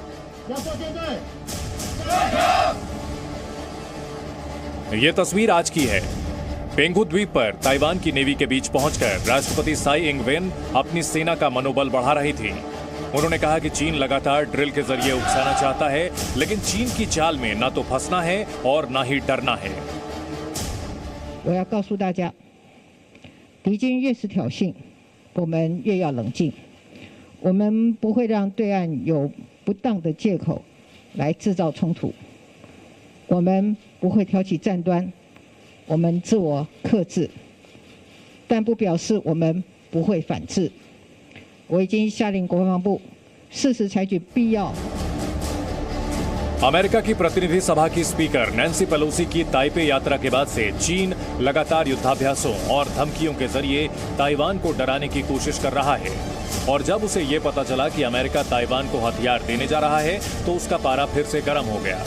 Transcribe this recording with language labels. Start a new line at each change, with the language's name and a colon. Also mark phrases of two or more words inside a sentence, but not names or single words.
Hindi: ये तस्वीर आज की है। पेंगू द्वीप पर ताइवान की नेवी के बीच पहुंचकर राष्ट्रपति साई इंग वेन अपनी सेना का मनोबल बढ़ा रही थी। उन्होंने कहा कि चीन लगातार ड्रिल के जरिए उकसाना चाहता है, लेकिन चीन की चाल में न तो फंसना है और न ही डरना है।
Chinese: 我要告诉大家，敌军越是挑衅，我们越要冷静。我们不会让对岸有不当的借口来制造冲突。我们不会挑起战端，我们自我克制，但不表示我们不会反制。我已经下令国防部适时采取必要。
Hindi: अमेरिका की प्रतिनिधि सभा की स्पीकर नैन्सी पेलोसी की ताइपे यात्रा के बाद से चीन लगातार युद्धाभ्यासों और धमकियों के जरिए ताइवान को डराने की कोशिश कर रहा है। और जब उसे ये पता चला कि अमेरिका ताइवान को हथियार देने जा रहा है तो उसका पारा फिर से गर्म हो गया।